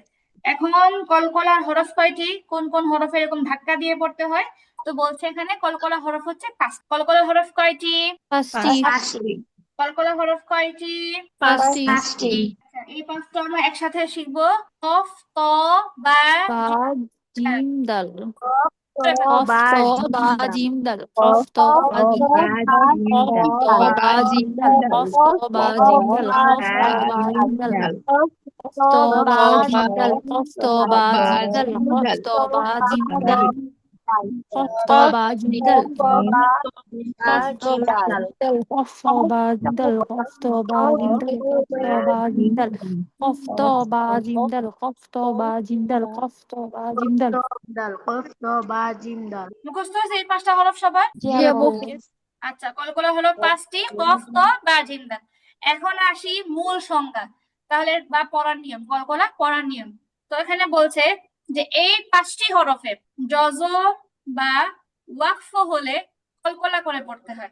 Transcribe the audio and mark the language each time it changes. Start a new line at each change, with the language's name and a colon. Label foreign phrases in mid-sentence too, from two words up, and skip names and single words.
Bangla: এখন কলকলার হরফ কয়টি? কোন কোন হরফে এরকম ধাক্কা দিয়ে পড়তে হয়? তো বলছে এখানে কলকলা হরফ হচ্ছে 5। কলকলা হরফ কয়টি? 5টি। কলকলা হরফ কয়টি? 5টি। আচ্ছা, এই 5টা আমরা একসাথে শিখবো। কফ,
Arabic: طاء، باء, বা জিম, جيم دال. قاف طاء কফ বা ত জিম বা দাল। جيم دال. قاف طاء باء جيم دال. قاف طاء باء جيم دال. قاف طاء باء جيم دال. قاف طاء باء جيم دال. قاف طاء باء جيم دال. قاف طاء باء جيم دال. قاف طاء باء جيم دال. قاف طاء باء جيم دال. قاف طاء باء جيم دال. قاف طاء باء جيم دال. قاف طاء باء جيم دال. قاف طاء باء جيم دال. قاف طاء باء جيم دال. قاف طاء باء جيم دال. قاف طاء باء جيم دال. قاف طاء باء جيم دال.
Bangla: মুখস্থ হয়েছে এই 5টা হরফ সবার? জি আপু। আচ্ছা, কলকলা হলো 5টি,
Arabic: قاف، طاء، باء، جيم، دال.
Bangla: এখন আসি মূল সংজ্ঞা, তাহলে বা পড়ার নিয়ম, কলকলা পড়ার নিয়ম। তো এখানে বলছে যে এই 5টি হরফে জজম বা ওয়াকফ হলে কলকলা করে পড়তে হয়।